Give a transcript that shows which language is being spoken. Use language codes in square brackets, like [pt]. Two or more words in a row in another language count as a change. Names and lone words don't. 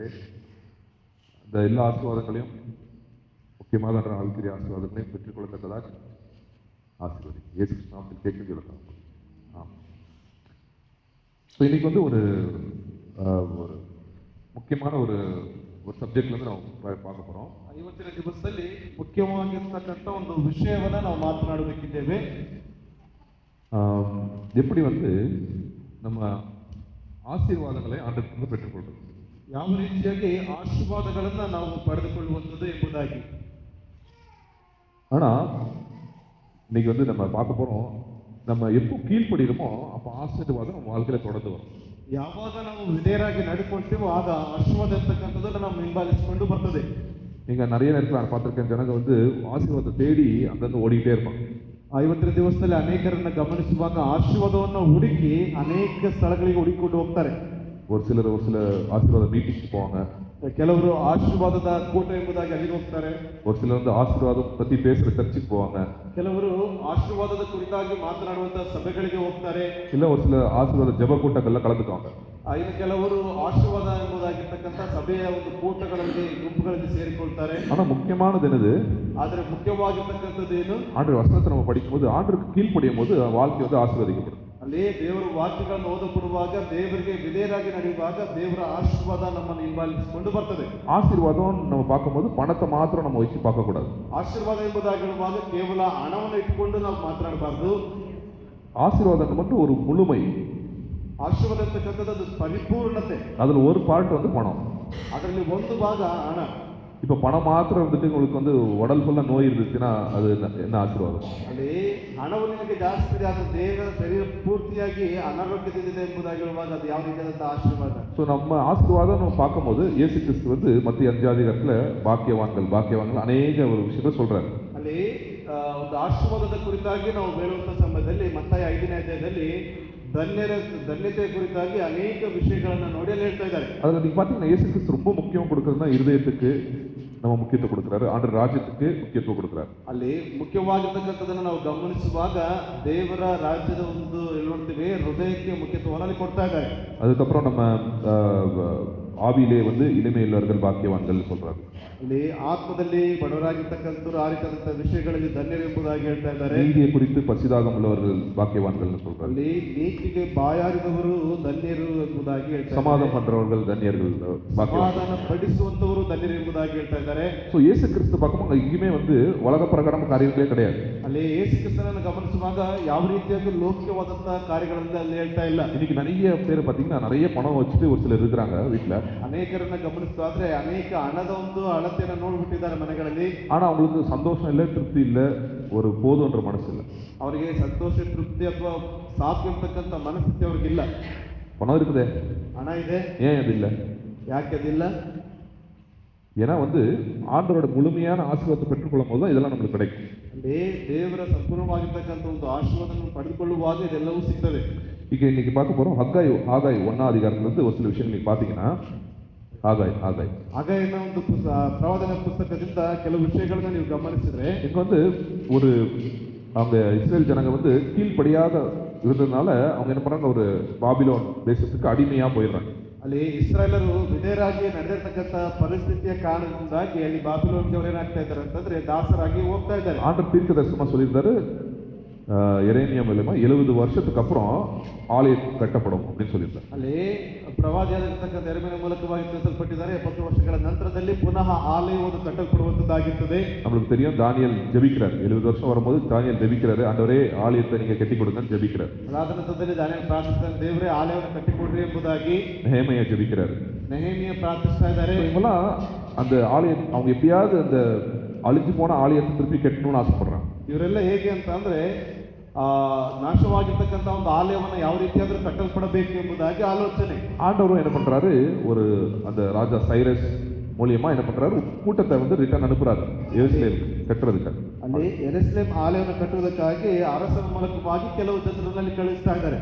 [ta] இந்த எல்லா ஆசீர்வாதங்களையும், முக்கியமாக என்ற ஆழ்கிற ஆசீர்வாதங்களையும் பெற்றுக்கொள்ளத்தக்கதாக ஆசீர்வதி இயேசு நாமத்தில் கேட்க சொல்லலாம். ஸோ இன்னைக்கு வந்து ஒரு முக்கியமான ஒரு சப்ஜெக்ட்லேருந்து ನಾವು பார்க்க போகிறோம். [kn] ಇವತ್ತಿನ ದಿವಸದಲ್ಲಿ ಮುಖ್ಯವಾಗಿರ್ತಕ್ಕಂಥ ಒಂದು ವಿಷಯವನ್ನು ನಾವು ಮಾತನಾಡಬೇಕಿದ್ದೇವೆ. [ta] எப்படி வந்து நம்ம ஆசீர்வாதங்களை ஆண்டவரிடம் பெற்றுக்கொள்வது, [kn] ಯಾವ ರೀತಿಯಾಗಿ ಆಶೀರ್ವಾದಗಳನ್ನು ನಾವು ಪಡೆದುಕೊಳ್ಳುವಂಥದ್ದು ಎಂಬುದಾಗಿ. [ta] ஆனால் இன்னைக்கு வந்து நம்ம பார்க்க போகிறோம், நம்ம எப்போ கீழ்ப்படுகிறோமோ அப்போ ஆசீர்வாதம் நம்ம வாழ்க்கையில் தொடர்ந்து வரும். [kn] ಯಾವಾಗ ನಾವು ವಿಧೇಯರಾಗಿ ನಡ್ಕೊಳ್ತೀವೋ ಆಗ ಆಶೀರ್ವಾದ ಇರ್ತಕ್ಕಂಥದ್ದನ್ನು ನಾವು ಹಿಂಬಾಲಿಸಿಕೊಂಡು ಬರ್ತದೆ. [ta] நீங்க நிறைய நேரத்தில் நான் பார்த்திருக்கேன், ஜனங்க வந்து ஆசீர்வாதத்தை தேடி அங்கங்க ஓடிக்கிட்டே இருப்பாங்க. [kn] ಇವತ್ತಿನ ದಿವಸದಲ್ಲಿ ಅನೇಕರನ್ನ ಗಮನಿಸುವಾಗ ಆಶೀರ್ವಾದವನ್ನು ಹುಡುಕಿ ಅನೇಕ ಸ್ಥಳಗಳಿಗೆ ಹುಡುಕಿಕೊಂಡು ಹೋಗ್ತಾರೆ. [ta] ஒரு சில ஆசீர்வாத மீட்டிங்ஸ் போவாங்க. [kn] ಕೆಲವರು ಆಶೀರ್ವಾದದ ಕೂಟ ಎಂಬುದಾಗಿ ಅಲ್ಲಿಗೆ ಹೋಗ್ತಾರೆ. [ta] ஒரு சிலர் வந்து ஆசீர்வாதம் பத்தி பேசுற சர்ச்சுக்கு போவாங்க. [kn] ಕೆಲವರು ಆಶೀರ್ವಾದದ ಕುರಿತಾಗಿ ಮಾತನಾಡುವಂತಹ ಸಭೆಗಳಿಗೆ ಹೋಗ್ತಾರೆ. [ta] இல்ல ஒரு சில ஆசீர்வாத ஜெப கூட்டங்கள்ல கலந்துக்குவாங்க. [kn] ಇನ್ನು ಕೆಲವರು ಆಶೀರ್ವಾದ ಎಂಬುದಾಗಿರ್ತಕ್ಕಂಥ ಸಭೆಯ ಒಂದು ಕೂಟಗಳಲ್ಲಿ ಗುಂಪುಗಳಲ್ಲಿ ಸೇರಿಕೊಳ್ತಾರೆ. [ta] ஆனா முக்கியமானது என்னது? [kn] ಆದರೆ ಮುಖ್ಯವಾಗಿರ್ತಕ್ಕಂಥದ್ದು ಏನು? [ta] ஆண்டவர் வசனத்தை நம்ம படிக்கும்போது, ஆண்டவருக்கு கீழ்ப்படியும் போது வாழ்க்கை வந்து ஆசீர்வதிக்கப்படும். [kn] ಅಲ್ಲಿ ದೇವರ ವಾಕ್ಯಗಳನ್ನು ಓದப்படுವಾಗ, ದೇವರಿಗೆ ವಿಧೇಯರಾಗಿ ನಡೆಯುವಾಗ ದೇವರ ಆಶೀರ್ವಾದ ನಮ್ಮನ್ನು ಹಿಂಬಾಲಿಸಿಕೊಂಡು ಬರ್ತದೆ. [ta] ஆசீர்வாதம் நம்ம பார்க்கும்போது பணத்தை மாத்திரம் நம்ம வச்சு பார்க்கக்கூடாது. [kn] ಆಶೀರ್ವಾದ ಎಂಬುದಾಗಿರುವಾಗ ಕೇವಲ ಹಣವನ್ನು ಇಟ್ಟುಕೊಂಡು ನಾವು ಮಾತನಾಡಬಾರ್ದು. [ta] ஆசீர்வாதம் மட்டும் ஒரு முழுமை. [kn] ಆಶೀರ್ವಾದ ಅಂತಕ್ಕಂಥದ್ದು ಪರಿಪೂರ್ಣತೆ. [ta] அதுல ஒரு பார்ட் வந்து பணம். [kn] ಅದರಲ್ಲಿ ಒಂದು ಭಾಗ ಹಣ. [ta] இப்ப பணம் மாத்திரம் இருந்துட்டு உங்களுக்கு வந்து உடல் ஃபுல்லா நோய் இருந்துச்சுன்னா அது என்ன ஆசீர்வாதம்? [kn] ಅಲ್ಲಿ ಹಣವು ನಿಮಗೆ ಜಾಸ್ತಿ ಇದೆ, ಆದರೆ ದೇಹದ ಶರೀರ ಪೂರ್ತಿಯಾಗಿ ಅನಾರೋಗ್ಯದಿಂದಿದೆ ಎಂಬುದಾಗಿರುವಾಗ ಅದು ಯಾವ ರೀತಿಯಾದಂತಹ ಆಶೀರ್ವಾದ? [ta] ஸோ நம்ம ஆசீர்வாதம் நம்ம பார்க்கும்போது இயேசு கிறிஸ்து வந்து மத்திய 5 அதிகாரத்துல பாக்கியவான்கள் அநேக ஒரு விஷயத்தை சொல்றாரு. [kn] ಅಲ್ಲಿ ಒಂದು ಆಶೀರ್ವಾದದ ಕುರಿತಾಗಿ ನಾವು ಹೇಳುವಂತ ಸಮಯದಲ್ಲಿ ಮತ್ತಾಯ 5ನೇ ಅಧ್ಯಾಯದಲ್ಲಿ ಧನ್ಯತೆ ಕುರಿತಾಗಿ ಅನೇಕ ವಿಷಯಗಳನ್ನ ನೋಡಿ ಅಲ್ಲಿ ಹೇಳ್ತಾ ಇದ್ದಾರೆ. [ta] அதுல நீங்க பாத்தீங்கன்னா இயேசு கிறிஸ்து ரொம்ப முக்கியம் கொடுக்கறதுனா இருதயத்துக்கு நம்ம முக்கியத்துவம் கொடுக்குறாரு, ஆண்டவர் ராஜ்யத்துக்கு முக்கியத்துவம் கொடுக்குறாரு. [kn] ಅಲ್ಲಿ ಮುಖ್ಯವಾಗಿರ್ತಕ್ಕಂಥದ್ದನ್ನು ನಾವು ಗಮನಿಸುವಾಗ ದೇವರ ರಾಜ್ಯದ ಒಂದು ನೋಡ್ತೀವಿ, ಹೃದಯಕ್ಕೆ ಮುಖ್ಯತ್ವವನ್ನು ಕೊಡ್ತಾ ಇದ್ದಾರೆ. [ta] அதுக்கப்புறம் நம்ம ஆவியிலே வந்து இனிமையுள்ளவர்கள் பாக்கியவான்கள் சொல்றாரு. [kn] ಅಲ್ಲಿ ಆತ್ಮದಲ್ಲಿ ಬಡವರಾಗಿರ್ತಕ್ಕಂಥವ್ರು ಆ ರೀತಿಯಾದಂತಹ ವಿಷಯಗಳಲ್ಲಿ ಧನ್ಯರು ಎಂಬುದಾಗಿ ಹೇಳ್ತಾ ಇದ್ದಾರೆ. [ta] நீதியை குறித்து பசிதாகம் உள்ளவர்கள் பாக்கியவான்கள் சொல்றாரு. [kn] ಅಲ್ಲಿ ನೀತಿಗೆ ಬಾಯಾರಿದವರು ಧನ್ಯರು ಎಂಬುದಾಗಿ ಹೇಳ್ತಾ ಇದ್ದಾರೆ. [ta] சமாதானம் பண்றவர்கள் தன்யர்கள் [kn] ಸಮಾಧಾನ ಪಡಿಸುವಂತವರು ಧನ್ಯರು ಎಂಬುದಾಗಿ ಹೇಳ್ತಾ ಇದ್ದಾರೆ. [ta] ஸோ இயேசு கிறிஸ்து பார்க்கும்போது எங்கேயுமே வந்து உலக பிரகாரம் காரியங்களே கிடையாது. [kn] ಅಲ್ಲಿ ಯೇಸು ಕ್ರಿಸ್ತನನ್ನು ಗಮನಿಸುವಾಗ ಯಾವ ರೀತಿಯಾಗಿ ಲೌಕಿಕವಾದಂತಹ ಕಾರ್ಯಗಳಿಂದ ಅಲ್ಲಿ ಹೇಳ್ತಾ ಇಲ್ಲ. [ta] இன்னைக்கு நிறைய பேர் பார்த்தீங்கன்னா நிறைய பணம் வச்சுட்டு ஒரு சிலர் இருக்கிறாங்க வீட்டில். [kn] ಅನೇಕರನ್ನ ಗಮನಿಸೋದಾದ್ರೆ ಅನೇಕ ಹಣದ ಒಂದು ಅಳತೆಯನ್ನು ನೋಡ್ಬಿಟ್ಟಿದ್ದಾರೆ ಮನೆಗಳಲ್ಲಿ. [ta] ஆனா அவங்களுக்கு சந்தோஷம் இல்லை, திருப்தி இல்லை, ஒரு போதுன்ற மனசு இல்லை. [kn] ಅವರಿಗೆ ಸಂತೋಷ, ತೃಪ್ತಿ ಅಥವಾ ಸಾಕು ಎಂಬತಕ್ಕಂಥ ಮನಸ್ಥಿತಿ ಅವ್ರಿಗಿಲ್ಲ. [ta] பணம் இருக்குதே, [kn] ಹಣ ಇದೆ, [ta] ஏன் அது இல்லை? [kn] ಯಾಕೆ ಅದಿಲ್ಲ? [ta] ஏன்னா வந்து ஆண்டவரோட முழுமையான ஆசீர்வாதத்தை பெற்றுக்கொள்ளும் போது தான் இதெல்லாம் நம்மளுக்கு கிடைக்கும். [kn] ಅಲ್ಲಿ ದೇವರ ಸಂಪೂರ್ಣವಾಗಿರ್ತಕ್ಕಂಥ ಒಂದು ಆಶೀರ್ವಾದವನ್ನು ಪಡೆದುಕೊಳ್ಳುವಾಗ ಇದೆಲ್ಲವೂ ಸಿಗ್ತದೆ. [ta] ಈಗ இன்னைக்கு பார்க்க போறோம் ஆகாய் 1ஆம் அதிகாரத்திலிருந்து ஒரு சில விஷயங்கள் நீங்க பார்த்தீங்கன்னா, [kn] ಹಾಗಾಯಿನ ಒಂದು ಪ್ರವಾದನ ಪುಸ್ತಕದಿಂದ ಕೆಲವು ವಿಷಯಗಳನ್ನ ನೀವು ಗಮನಿಸಿದ್ರೆ, [ta] இங்க வந்து ஒரு அவங்க இஸ்ரேல் ஜனங்க வந்து கீழ்ப்படியாத இருந்ததுனால அவங்க என்ன பண்றாங்க, ஒரு பாபிலோன் தேசத்துக்கு அடிமையா போயிடுறாங்க. [kn] ಅಲ್ಲಿ ಇಸ್ರಾಯೇಲರು ವಿಧೇಯರಾಗಿ ನಡೆದಿರ್ತಕ್ಕಂಥ ಪರಿಸ್ಥಿತಿಯ ಕಾರಣದಿಂದಾಗಿ ಅಲ್ಲಿ ಬಾಬಿಲೋನ್ಗೆ ಅವರು ಏನಾಗ್ತಾ ಇದ್ದಾರೆ ಅಂತಂದ್ರೆ ದಾಸರಾಗಿ ಹೋಗ್ತಾ ಇದ್ದಾರೆ. [ta] ஆண்டவர் தீர்க்க தரிசனமா சொல்லியிருந்தாரு, எரேமியா மூலமா 70 வருஷத்துக்கு அப்புறம் ஆலயம் கட்டப்படும் அப்படின்னு சொல்லியிருந்தார். [kn] ಅಲ್ಲಿ ಪ್ರವಾದಿಯಾಗಿರ್ತಕ್ಕಂಥ ಯೆರೆಮೀಯನ ಮೂಲಕವಾಗಿ ತಿಳಿಸಲ್ಪಟ್ಟಿದ್ದಾರೆ, 70 ವರ್ಷಗಳ ನಂತರದಲ್ಲಿ ಪುನಃ ಆಲಯವನ್ನು ಕಟ್ಟಲ್ಪಡುವಂತದ್ದಾಗಿರ್ತದೆ. [ta] நம்மளுக்கு தெரியும், தானியேல் ஜெபிக்கிறார். 70 வருஷம் வரும்போது தானியேல் ஜெபிக்கிறாரு, ஆண்டவரே ஆலயத்தை நீங்க கட்டி கொடுங்கன்னு ஜெபிக்கிறார். [kn] ಅದಾದ ನಂತರದಲ್ಲಿ ದಾನಿಯೇಲ್ ಪ್ರಾರ್ಥಿಸ್ತಾನೆ, ದೇವರೇ ಆಲಯವನ್ನು ಕಟ್ಟಿಕೊಡ್ರಿ ಎಂಬುದಾಗಿ. [ta] நெಹேமியா ஜெபிக்கிறாரு. [kn] ನೆಹೆಮೀಯ ಪ್ರಾರ್ಥಿಸ್ತಾ ಇದ್ದಾರೆ. [ta] இவங்கெல்லாம் அந்த ஆலயம் அவங்க எப்படியாவது அந்த அழிஞ்சு போன ஆலயத்தை திருப்பி கட்டணும்னு ஆசைப்படுறாங்க. [kn] ಇವರೆಲ್ಲ ಹೇಗೆ ಅಂತ ಅಂದ್ರೆ ನಾಶವಾಗಿರ್ತಕ್ಕಂಥ ಒಂದು ಆಲಯವನ್ನು ಯಾವ ರೀತಿಯಾದ್ರೂ ಕಟ್ಟಲ್ಪಡಬೇಕು ಎಂಬುದಾಗಿ ಆಲೋಚನೆ. [ta] ஆண்டவரும் என்ன பண்றாரு, ஒரு அந்த ராஜா சைரஸ் மூலியமா என்ன பண்றாரு, கூட்டத்தை வந்து ரிட்டர்ன் அனுப்புறாரு எருசலேம் கட்டுறதுக்கு. [kn] ಅಲ್ಲಿ ಯೆರೂಸಲೇಮ್ ಆಲಯವನ್ನು ಕಟ್ಟುವುದಕ್ಕಾಗಿ ಅರಸನ ಮೂಲಕವಾಗಿ ಕೆಲವು ಜನರನ್ನು ಕಳಿಸ್ತಾ ಇದ್ದಾರೆ.